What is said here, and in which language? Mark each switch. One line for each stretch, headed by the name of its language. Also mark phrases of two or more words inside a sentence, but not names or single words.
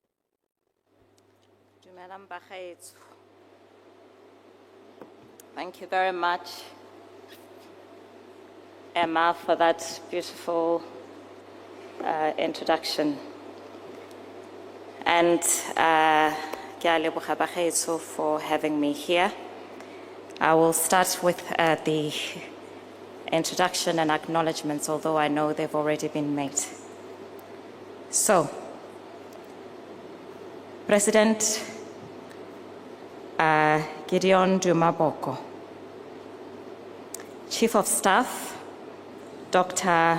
English: Thank you very much, Emma, for that beautiful introduction. And
Tswana: ke a leboga bagaetsho
English: for having me here. I will start with the introduction and acknowledgements, although I know they've already been made. So, President Gideon Duma Boko, Chief of Staff, Dr.